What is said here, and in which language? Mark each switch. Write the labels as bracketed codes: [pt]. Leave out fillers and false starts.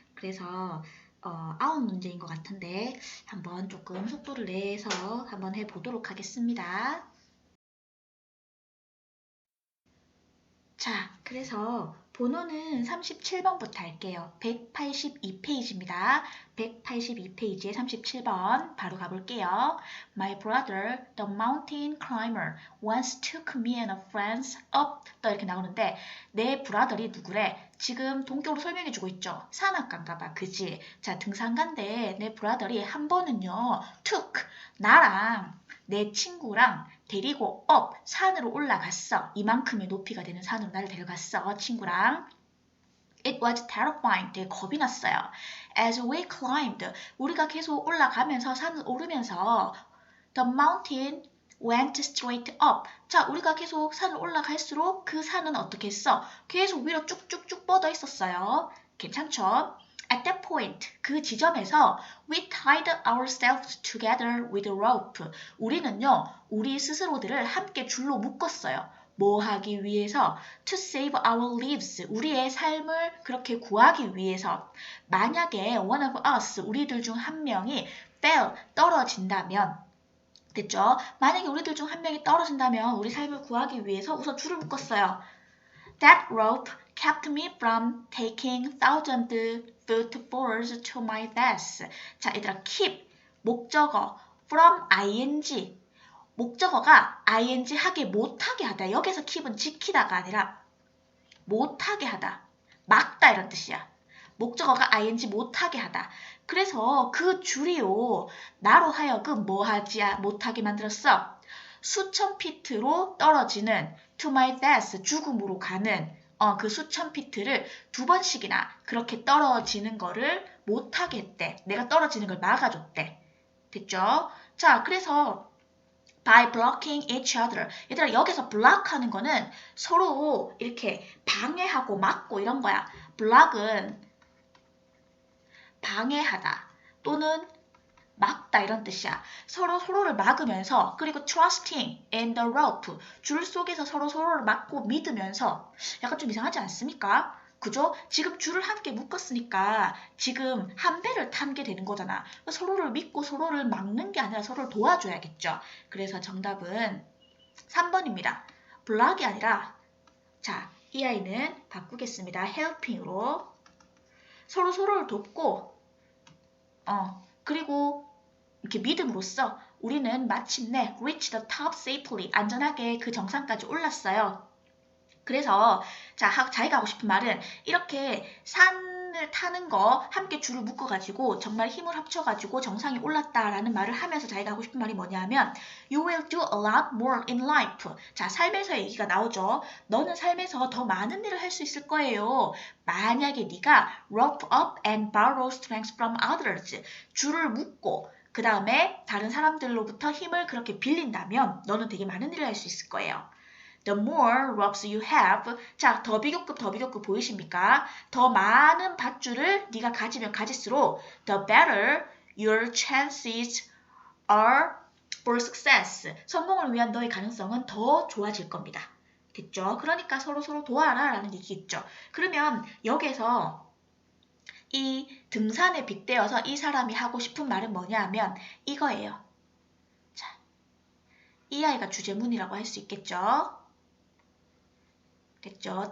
[ko] 그래서 9문제인 것 같은데 한번 조금 속도를 내서 한번 해보도록 하겠습니다. 자, 그래서 번호는 37번부터 할게요. 182페이지입니다. 182페이지에 37번 바로 가볼게요. [en] My brother, the mountain climber, once took me and a friends up. [ko] 또 이렇게 나오는데 내 브라더리 누구래? 지금 동격으로 설명해주고 있죠. 산악가인가 봐. 그지? 자, 등산가인데 내 브라더리 한 번은요. took, 나랑 내 친구랑 데리고 산으로 올라갔어. 이만큼의 높이가 되는 산으로 나를 데려갔어. 친구랑. [en] It was terrifying. [ko] 되게 겁이 났어요. [en] As we climbed, [ko] 우리가 계속 올라가면서 산을 오르면서 [en] the mountain went straight up. [ko] 자, 우리가 계속 산을 올라갈수록 그 산은 어떻게 했어? 계속 위로 쭉쭉쭉 뻗어 있었어요. 괜찮죠? [en] At that point, [ko] 그 지점에서 [en] we tied ourselves together with a rope. [ko] 우리는요, 우리 스스로들을 함께 줄로 묶었어요. 뭐 하기 위해서? [en] To save our lives. [ko] 우리의 삶을 그렇게 구하기 위해서. 만약에 [en] one of us, [ko] 우리들 중 한 명이 fell, 떨어진다면 됐죠? 만약에 우리들 중 한 명이 떨어진다면 우리 삶을 구하기 위해서 우선 줄을 묶었어요. [en] That rope kept me from taking thousand footfalls to my death. [ko] 자, 얘들아, keep, 목적어, from ing. 목적어가 ing 하게 못하게 하다. 여기서 keep은 지키다가 아니라 못하게 하다. 막다 이런 뜻이야. 목적어가 ing 못하게 하다. 그래서 그 줄이요. 나로 하여금 뭐하지 못하게 만들었어. 수천 피트로 떨어지는 [en] to my death, [ko] 죽음으로 가는 그 수천 피트를 두 번씩이나 그렇게 떨어지는 거를 못하게 했대. 내가 떨어지는 걸 막아줬대. 됐죠? 자, 그래서 [en] by blocking each other. [ko] 얘들아, 여기서 block 하는 거는 서로 이렇게 방해하고 막고 이런 거야. block은 방해하다 또는 막다 이런 뜻이야. 서로를 막으면서 그리고 [en] trusting in the rope. [ko] 줄 속에서 서로를 막고 믿으면서 약간 좀 이상하지 않습니까? 그죠? 지금 줄을 함께 묶었으니까 지금 한 배를 타게 되는 거잖아. 서로를 믿고 서로를 막는 게 아니라 서로를 도와줘야겠죠. 그래서 정답은 3번입니다. 블락이 아니라 자, 이 아이는 바꾸겠습니다. helping으로 서로를 돕고 그리고 이렇게 믿음으로써 우리는 마침내 [en] reach the top safely [ko] 안전하게 그 정상까지 올랐어요. 그래서 자기가 하고 싶은 말은 이렇게 산을 타는 거 함께 줄을 묶어가지고 정말 힘을 합쳐가지고 정상에 올랐다라는 말을 하면서 자기가 하고 싶은 말이 뭐냐면 [en] You will do a lot more in life. [ko] 자, 삶에서 얘기가 나오죠. 너는 삶에서 더 많은 일을 할 수 있을 거예요. 만약에 네가 [en] rope up and borrow strength from others. [ko] 줄을 묶고 그 다음에 다른 사람들로부터 힘을 그렇게 빌린다면 너는 되게 많은 일을 할 수 있을 거예요. [en] The more ropes you have. [ko] 자, 더 비교급 보이십니까? 더 많은 밧줄을 네가 가지면 가질수록 [en] the better your chances are for success. [ko] 성공을 위한 너의 가능성은 더 좋아질 겁니다. 됐죠? 그러니까 서로 도와라 라는 얘기겠죠. 그러면 여기서 이 등산에 빗대어서 이 사람이 하고 싶은 말은 뭐냐 하면 이거예요. 자, 이 아이가 주제문이라고 할 수 있겠죠? 됐죠?